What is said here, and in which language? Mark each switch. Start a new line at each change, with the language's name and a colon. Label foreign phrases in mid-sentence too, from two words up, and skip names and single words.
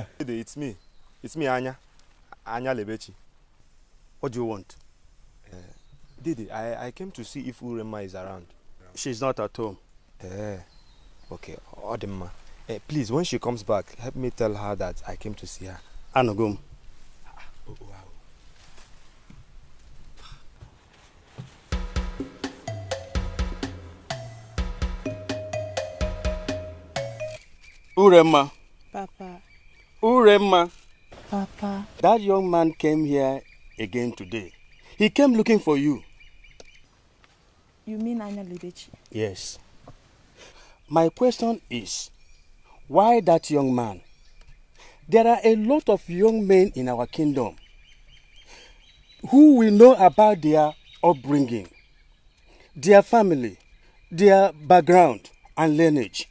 English: It's me. It's me, Anya. Anya Lebechi. What do you want? Didi, I came to see if Uremma is around. She's not at home. Okay. Odemma. Please, when she comes back, help me tell her that I came to see her. Anogum. Oh, wow. Uremma. Papa. Uremma. Papa. That young man came here again today. He came looking for you. You mean Anya Lebechi? Yes. My question is, why that young man? There are a lot of young men in our kingdom who we know about their upbringing, their family, their background and lineage.